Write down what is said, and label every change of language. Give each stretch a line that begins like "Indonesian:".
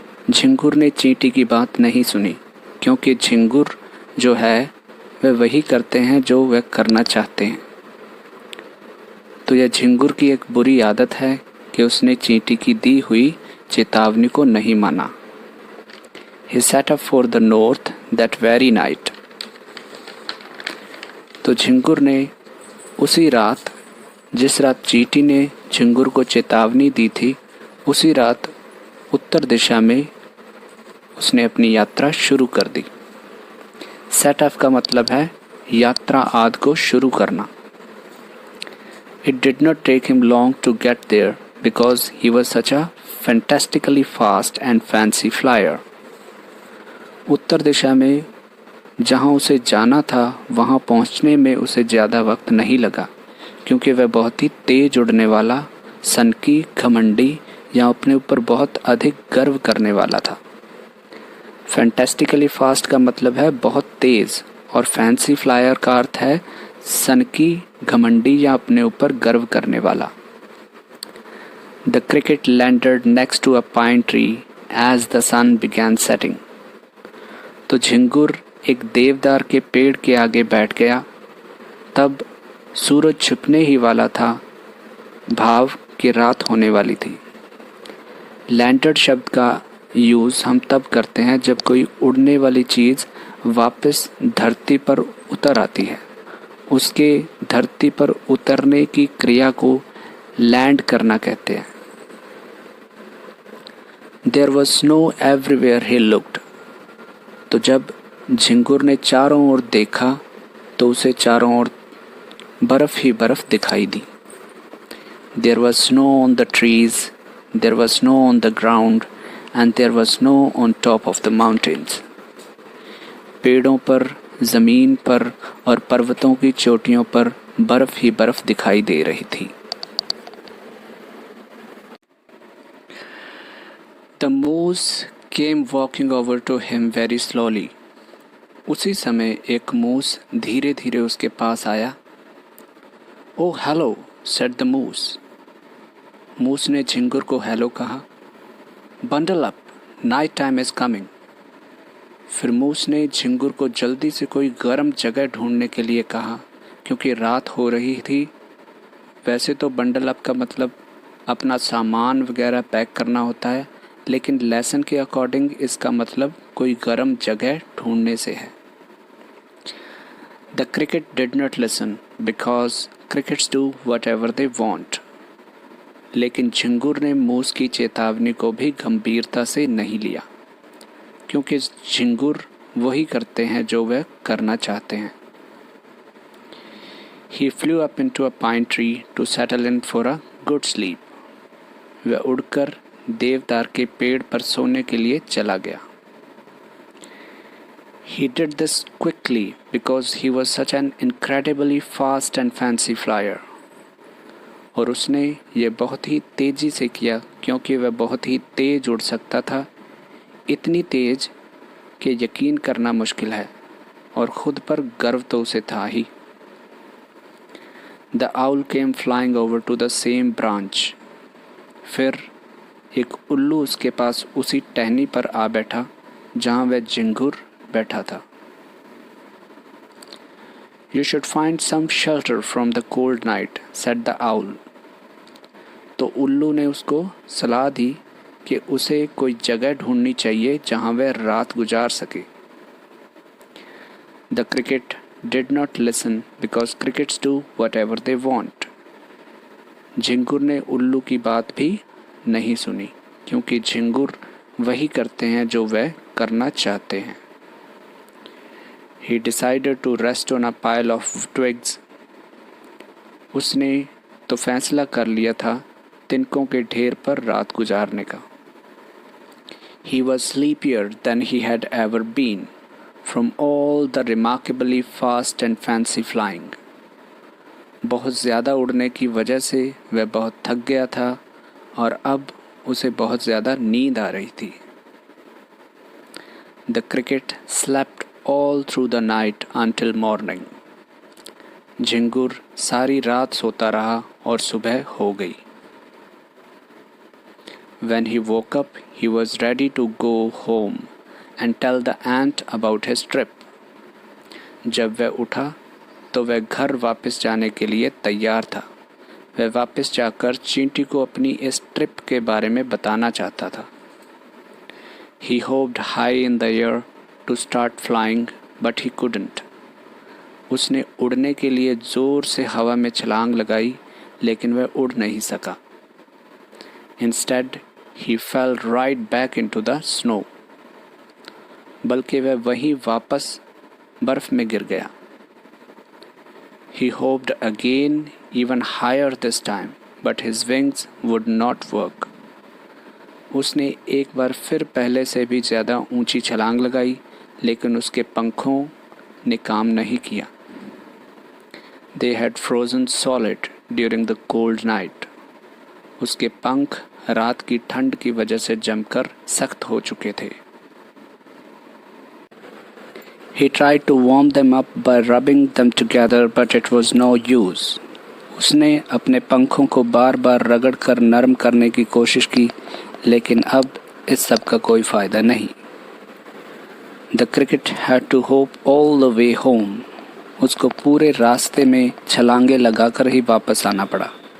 Hindi: झिंगुर ने चींटी की बात नहीं सुनी, क्योंकि झिंगुर जो है वह वही करते हैं जो वह करना चाहते हैं। तो यह झिंगुर की एक बुरी आदत है कि उसने चींटी की दी हुई चेतावनी को नहीं माना।
English: He set up for the north that very night.
Hindi: तो झिंगुर ने उसी रात, जिस रात चींटी ने झिंगुर को चेतावनी दी थी, उसी रात उत्तर दिशा में उसने अपनी यात्रा शुरू कर दी। सेट अप का मतलब है यात्रा आदि को शुरू करना।
English: It did not take him long to get there because he was such a fantastically fast and fancy flyer.
Hindi: उत्तर दिशा में जहाँ उसे जाना था वहाँ पहुँचने में उसे ज़्यादा वक्त नहीं लगा, क्योंकि वह बहुत ही तेज़ उड़ने वाला, सनकी, घमंडी या अपने ऊपर बहुत अधिक गर्व करने वाला था। फैंटास्टिकली फास्ट का मतलब है बहुत तेज़, और फैंसी फ्लायर का अर्थ है सनकी, घमंडी या अपने ऊपर गर्व करने वाला।
English: The cricket landed next to a pine tree as the sun began setting.
Hindi: तो झिंगुर एक देवदार के पेड़ के आगे बैठ गया। तब सूरज छिपने ही वाला था, भाव कि रात होने वाली थी। लैंटर्न शब्द का यूज़ हम तब करते हैं जब कोई उड़ने वाली चीज़ वापस धरती पर उतर आती है। उसके धरती पर उतरने की क्रिया को लैंड करना कहते हैं।
English: There was snow everywhere he looked.
Hindi: तो जब झिंगुर ने चारों ओर देखा तो उसे चारों ओर बर्फ ही बर्फ दिखाई दी।
English: There was snow on the trees, there was snow on the ground, and there was snow on top of the mountains.
Hindi: पेड़ों पर, ज़मीन पर और पर्वतों की चोटियों पर बर्फ ही बर्फ दिखाई दे रही थी।
English: The moose came walking over to him very slowly.
Hindi: उसी समय एक मूस धीरे धीरे उसके पास आया।
English: Oh hello, said the moose.
Hindi: मूस ने झिंगुर को हेलो कहा।
English: Bundle up, night time is coming.
Hindi: फिर मूस ने झिंगुर को जल्दी से कोई गर्म जगह ढूंढने के लिए कहा, क्योंकि रात हो रही थी। वैसे तो बंडल अप का मतलब अपना सामान वगैरह पैक करना होता है, लेकिन लेसन के अकॉर्डिंग इसका मतलब कोई गर्म जगह ढूंढने से है।
English: The cricket did not listen because crickets do whatever they want.
Hindi: लेकिन झिंगुर ने मूस की चेतावनी को भी गंभीरता से नहीं लिया, क्योंकि झिंगुर वही करते हैं जो वह करना चाहते हैं।
English: He flew up into a pine tree to settle in for a good sleep.
Hindi: वह उड़कर देवदार के पेड़ पर सोने के लिए चला गया।
English: He did this quickly because he was such an incredibly fast and fancy flyer.
Hindi: और उसने ये बहुत ही तेज़ी से किया क्योंकि वह बहुत ही तेज़ उड़ सकता था, इतनी तेज़ कि यकीन करना मुश्किल है, और ख़ुद पर गर्व तो उसे था ही।
English: The owl came flying over to the same branch.
Hindi: फिर एक उल्लू उसके पास उसी टहनी पर आ बैठा जहाँ वह झिंगुर बैठा था।
English: You should find some shelter from the cold night, said the owl.
Hindi: तो उल्लू ने उसको सलाह दी कि उसे कोई जगह ढूंढनी चाहिए जहाँ वह रात गुजार सके।
English: The cricket did not listen because crickets do whatever they want.
Hindi: झिंगुर ने उल्लू की बात भी नहीं सुनी, क्योंकि झिंगुर वही करते हैं जो वह करना चाहते हैं।
English: He decided to rest on a pile of twigs.
Hindi: उसने तो फैसला कर लिया था तिनकों के ढेर पर रात गुजारने का।
English: He was sleepier than he had ever been from all the remarkably fast and fancy flying.
Hindi: बहुत ज़्यादा उड़ने की वजह से वह बहुत थक गया था और अब उसे बहुत ज़्यादा नींद आ रही थी।
English: The cricket slept all through the night until morning.
Hindi: झिंगुर सारी रात सोता रहा और सुबह हो गई।
English: When he woke up, he was ready to go home and tell the ant about his trip.
Hindi: जब वह उठा तो वह घर वापस जाने के लिए तैयार था। वह वापस जाकर चींटी को अपनी इस ट्रिप के बारे में बताना चाहता था।
English: He hoped high in the air to start flying, but he couldn't.
Hindi: उसने उड़ने के लिए ज़ोर से हवा में छलांग लगाई, लेकिन वह उड़ नहीं सका।
English: Instead, he fell right back into the snow.
Hindi: बल्कि वह वहीं वापस बर्फ में गिर गया।
English: He hoped again, even higher this time, but his wings would not work.
Hindi: उसने एक बार फिर पहले से भी ज़्यादा ऊंची छलांग लगाई, लेकिन उसके पंखों ने काम नहीं किया।
English: They had frozen solid during the cold night.
Hindi: उसके पंख रात की ठंड की वजह से जमकर सख्त हो चुके थे।
English: He tried to warm them up by rubbing them together, but it was no use.
Hindi: उसने अपने पंखों को बार बार रगड़कर नरम करने की कोशिश की, लेकिन अब इस सब का कोई फ़ायदा नहीं।
English: The cricket had to hop all the way home.
Hindi: उसको पूरे रास्ते में छलांगे लगाकर ही वापस आना पड़ा.